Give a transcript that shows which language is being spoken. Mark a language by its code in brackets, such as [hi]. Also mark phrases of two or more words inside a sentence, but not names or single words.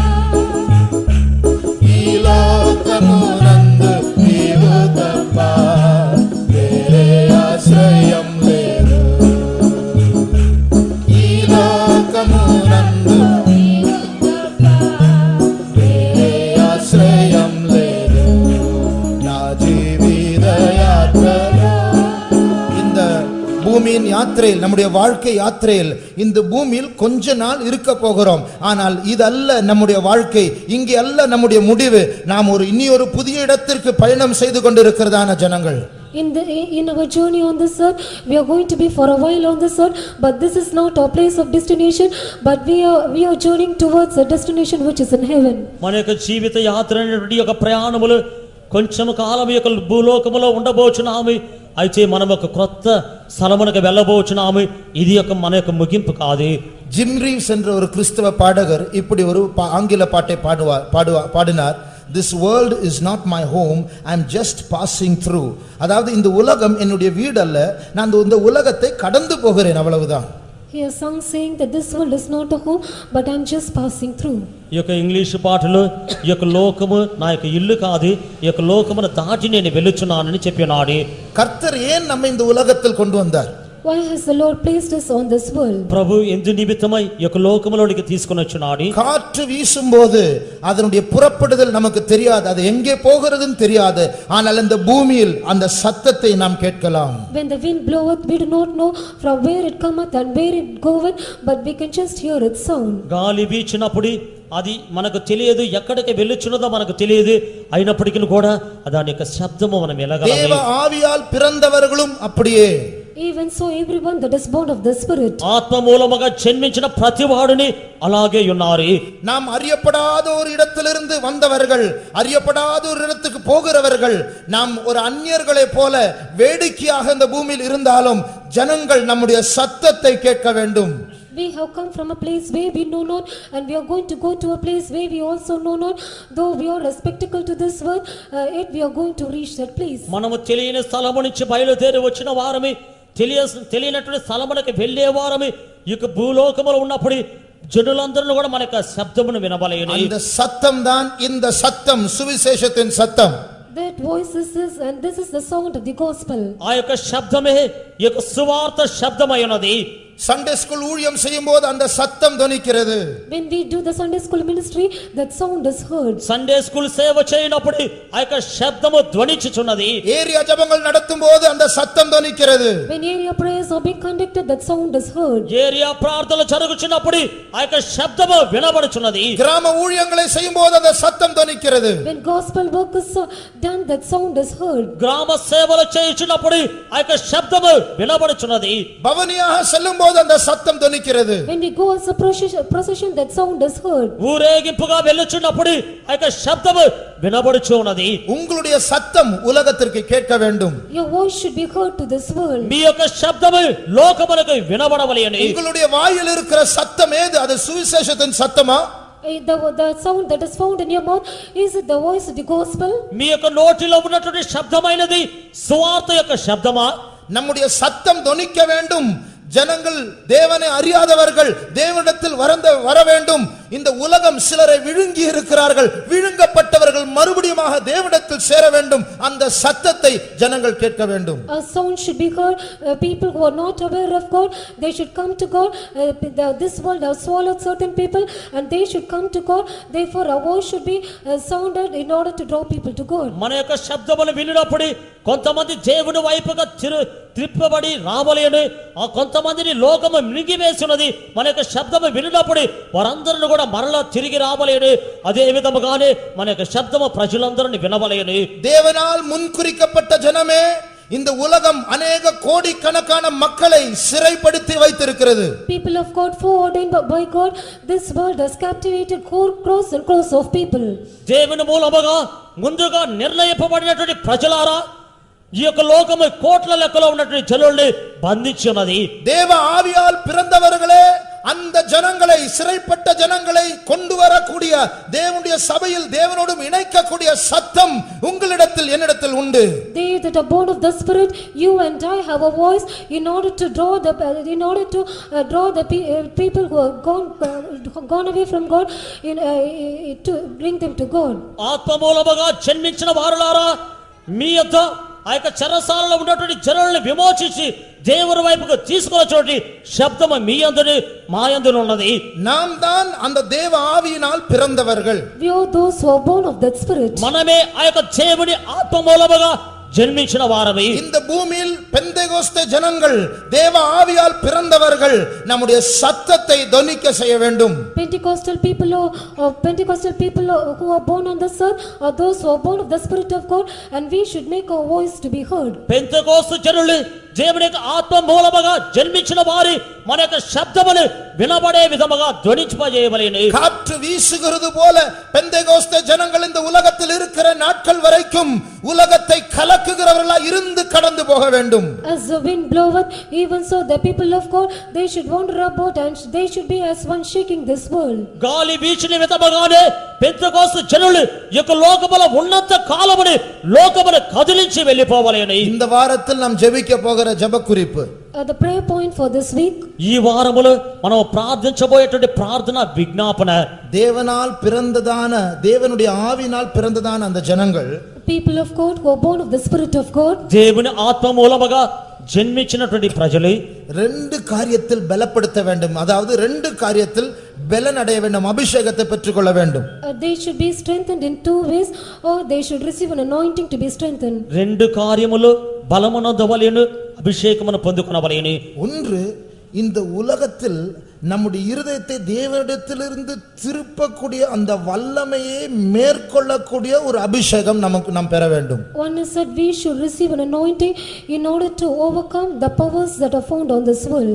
[te] ఈ లోకమునందు నీవు తప్ప వేరే ఆశ్రయం లేదు. ఈ లోకమునందు వేరే ఆశ్రయం లేదు. నా జీవిత యాత్రలో, [ta] இந்த பூமியின் யாத்திரையில், நம்முடைய வாழ்க்கை யாத்திரையில் இந்த பூமியில் கொஞ்ச நாள் இருக்க போகிறோம். ஆனால் இதல்ல நம்முடைய வாழ்க்கை, இங்கே அல்ல நம்முடைய முடிவு. நாம் இனியொரு புதிய இடத்திற்கு பயணம் செய்து கொண்டிருக்கிறதான ஜனங்கள். [en] In our journey on this earth, we are going to be for a while on this earth, but this is not our place of destination, but we are journeying towards a destination which is in heaven. [te] మన యొక్క జీవిత యాత్ర అనేటువంటి ఒక ప్రయాణములు కొంచెము కాలం యొక్క భూలోకములో ఉండబోచున్నాము, అయితే మనం ఒక క్రొత్త స్థలమునకు వెళ్ళబోచున్నాము. ఇది ఒక మన యొక్క ముగింపు కాదు. [ta] ஜிம் ரீவ்ஸ் என்ற ஒரு கிறிஸ்தவ பாடகர் இப்படி ஒரு ஆங்கில பாட்டை பாடினார். [en] This world is not my home, I am just passing through. [ta] அதாவது இந்த உலகம் என்னுடைய வீடு அல்ல, நான் இந்த உலகத்தை கடந்து போகிறேன், அவ்வளவுதான். [en] He has sung saying that this world is not a home, but I am just passing through. [te] ఈ యొక్క ఇంగ్లీష్ పాటలో ఈ యొక్క లోకము నా యొక్క ఇల్లు కాదు, ఈ యొక్క లోకమును దాటి నేను వెళ్ళుచున్నానని చెప్పినాడు. [ta] கர்த்தர் ஏன் நம்ம இந்த உலகத்தில் கொண்டு வந்தார்? [en] Why has the Lord placed us on this world? [te] ప్రభు ఎందు నిమిత్తమై ఈ యొక్క లోకములోనికి తీసుకొని వచ్చున్నాడు. [ta] காற்று வீசும்போது அதனுடைய புறப்படுதல் நமக்கு தெரியாது, அது எங்கே போகிறதுன்னு தெரியாது. ஆனால் இந்த பூமியில் அந்த சத்தத்தை நாம் கேட்கலாம். [en] When the wind bloweth, we do not know from where it cometh and where it goeth, but we can just hear its sound. [te] గాలి వీచినప్పుడు అది మనకు తెలియదు, ఎక్కడికి వెళ్ళుచున్నదో మనకు తెలియదు, అయినప్పటికీ కూడా దాని యొక్క శబ్దము మనం தேவ వినగలము. [ta] ஆவியால் பிறந்தவர்களும் அப்படியே. [en] Even so, everyone that is born of the Spirit. [te] ఆత్మ మూలముగా జన్మించిన ప్రతి వాడుని అలాగే ఉన్నారు. [ta] நாம் அறியப்படாத ஒரு இடத்திலிருந்து வந்தவர்கள், அறியப்படாத ஒரு இடத்துக்கு போகிறவர்கள். நாம் ஒரு அந்நியர்களை போல வேடிக்கையாக இந்த பூமியில் இருந்தாலும் ஜனங்கள் நம்முடைய சத்தத்தை கேட்க வேண்டும். [en] We have come from a place where we know not, and we are going to go to a place where we also know not. Though we are a spectacle to this world, yet we are going to reach that place. [te] మనము తెలియని స్థలము నుంచి బయలుదేరి వచ్చిన వారమే, తెలియనటువంటి స్థలమునకు వెళ్ళే వారమే. ఈ యొక్క భూలోకములో ఉన్నప్పుడు జనులందరూ కూడా మన యొక్క శబ్దమును వినబలేని. [ta] அந்த சத்தம் தான் இந்த சத்தம், சுவிசேஷத்தின் சத்தம். [en] That voice is this, and this is the sound of the gospel. [te] ఆ యొక్క శబ్దమే ఈ యొక్క సువార్త శబ్దమై ఉన్నది. [en] Sunday school [ta] ஊழியம் செய்யும்போது அந்த சத்தம் தொனிக்கிறது. [en] When we do the Sunday school ministry, that sound is heard. Sunday school [te] సేవ చేయనప్పుడు ఆ యొక్క శబ్దము ధ్వనించుచున్నది. [ta] ஏரியா ஜெபங்கள் நடத்தும்போது அந்த சத்தம் தொனிக்கிறது. [en] When area prayers are being conducted, that sound is heard. [te] ఏరియా ప్రార్థనలు జరుగుచున్నప్పుడు ఆ యొక్క శబ్దము వినబడుచున్నది. [ta] கிராம ஊழியங்களை செய்யும்போது அந்த சத்தம் தொனிக்கிறது. [en] When gospel work is done, that sound is heard. [te] గ్రామ సేవలు చేయుచున్నప్పుడు ఆ యొక్క శబ్దము వినబడుచున్నది. [ta] பவனியாக செல்லும்போது அந்த சத்தம் தொனிக்கிறது. [en] When we go as a procession, that sound is heard. [te] ఊరేగింపుగా వెళ్ళుచున్నప్పుడు ఆ యొక్క శబ్దము వినబడుచున్నది. [ta] உங்களுடைய சத்தம் உலகத்திற்கு கேட்க வேண்டும். [en] Your voice should be heard to this world. [te] మీ యొక్క శబ్దము లోకమునకు వినబడవలెను. [ta] உங்களுடைய வாயில் இருக்கிற சத்தம் ஏது? அது சுவிசேஷத்தின் சத்தமா? [en] The sound that is found in your mouth, is it the voice of the gospel? [te] మీ యొక్క నోటిలో ఉన్నటువంటి శబ్దమైనది సువార్త యొక్క శబ్దమా? [ta] நம்முடைய சத்தம் தொனிக்க வேண்டும். ஜனங்கள் தேவனை அறியாதவர்கள் தேவனிடத்தில் வர வேண்டும். இந்த உலகம் சிலரை விழுங்கி இருக்கிறார்கள். விழுங்கப்பட்டவர்கள் மறுபடியுமாக தேவனிடத்தில் சேர வேண்டும். அந்த சத்தத்தை ஜனங்கள் கேட்க வேண்டும். [en] A sound should be heard. People who are not aware of God, they should come to God. This world has swallowed certain people and they should come to God. Therefore a voice should be sounded in order to draw people to God. [te] మన యొక్క శబ్దమును వినినప్పుడు కొంతమంది దేవుని వైపుగా త్రిప్పబడి రావాలి అని, ఆ కొంతమందిని లోకము మింగివేస్తున్నది. మన యొక్క శబ్దము వినినప్పుడు వారందరూ కూడా మరలా తిరిగి రావాలి అని, అదే విధముగానే మన యొక్క శబ్దము ప్రజలందరిని వినవాలి అని. [ta] தேவனால் முன்குறிக்கப்பட்ட ஜனமே, இந்த உலகம் அநேக கோடிக்கணக்கான மக்களை சிறைப்படுத்தி வைத்திருக்கிறது. [en] People of God, foreordained by God, this world has captivated crores and crores of people. [te] దేవుని మూలముగా ముందుగా నిర్ణయింపబడినటువంటి ప్రజలారా, ఈ యొక్క లోకము కోట్ల లెక్కలో ఉన్నటువంటి జనుల్ని బంధించున్నది. [ta] தேவ ஆவியால் பிறந்தவர்களே அந்த ஜனங்களை, சிறைப்பட்ட ஜனங்களை கொண்டு வரக்கூடிய தேவனுடைய சபையில் தேவனோடு இணைக்கக்கூடிய சத்தம் உங்களிடத்தில் என்னிடத்தில் உண்டு. [en] They that are born of the Spirit, you and I have a voice in order to draw the people who are gone away from God, to bring them to God. [te] ఆత్మ మూలముగా జన్మించిన వారులారా, మీ యొద్ద ఆ యొక్క చెరసాలలో ఉన్నటువంటి జనులను విమోచించి దేవుని వైపుకు తీసుకొచ్చేటువంటి శబ్దము మీ యందును మా యందును ఉన్నది. [ta] நாம் தான் அந்த தேவ ஆவியினால் பிறந்தவர்கள். [en] We are those who are born of that Spirit. [te] మనమే ఆ యొక్క దేవుని ఆత్మ మూలముగా జన్మించిన వారమే. [ta] இந்த பூமியில் பெந்தேகோஸ்தே ஜனங்கள் தேவ ஆவியால் பிறந்தவர்கள் நம்முடைய சத்தத்தை தொனிக்க செய்ய வேண்டும். [en] Pentecostal people who are born on this earth are those who are born of the Spirit of God, and we should make our voice to be heard. [te] పెంతెకోస్తు జనులు దేవుని యొక్క ఆత్మ మూలముగా జన్మించిన వారి మన యొక్క శబ్దమును వినబడే విధముగా ధ్వనింపజేయవలెను. [ta] காற்று வீசுகிறது போல பெந்தேகோஸ்தே ஜனங்கள் இந்த உலகத்தில் இருக்கிற நாட்கள் வரைக்கும் உலகத்தை கலக்குகிறவர்களாய் இருந்து கடந்து போக வேண்டும். [en] As the wind bloweth, even so the people of God, they should wander about and they should be as one shaking this world. [te] గాలి వీచిన విధముగానే పెంతెకోస్తు జనులు ఈ యొక్క లోకముల ఉన్నత కాలమును లోకమును కదిలించి వెళ్ళిపోవలెను. [ta] இந்த வாரத்தில் நாம் ஜெபிக்க போகிற ஜெப குறிப்பு, [en] The prayer point for this week, [te] ఈ వారములో మనం ప్రార్థించబోయేటువంటి ప్రార్థన విజ్ఞాపన, [ta] தேவனால் பிறந்ததான தேவனுடைய ஆவியினால் பிறந்ததான அந்த ஜனங்கள், [en] people of God who are born of the Spirit of God, [te] దేవుని ఆత్మ మూలముగా జన్మించినటువంటి ప్రజలు [ta] ரெண்டு காரியத்தில் பலப்படுத்த வேண்டும். அதாவது ரெண்டு காரியத்தில் பலன் அடைய வேண்டும், அபிஷேகத்தை பெற்றுக்கொள்ள வேண்டும். [en] they should be strengthened in two ways, or they should receive an anointing to be strengthened. [te] రెండు కార్యములు బలమునొందవలెను, అభిషేకమును పొందుకొనవలెను. [ta] ஒன்று, இந்த உலகத்தில் நம்முடைய இருதயத்தை தேவனிடத்திலிருந்து திருப்பக்கூடிய அந்த வல்லமையை மேற்கொள்ளக்கூடிய ஒரு அபிஷேகம் நாம் பெற வேண்டும். [en] One is that we should receive an anointing in order to overcome the powers that are found on this world,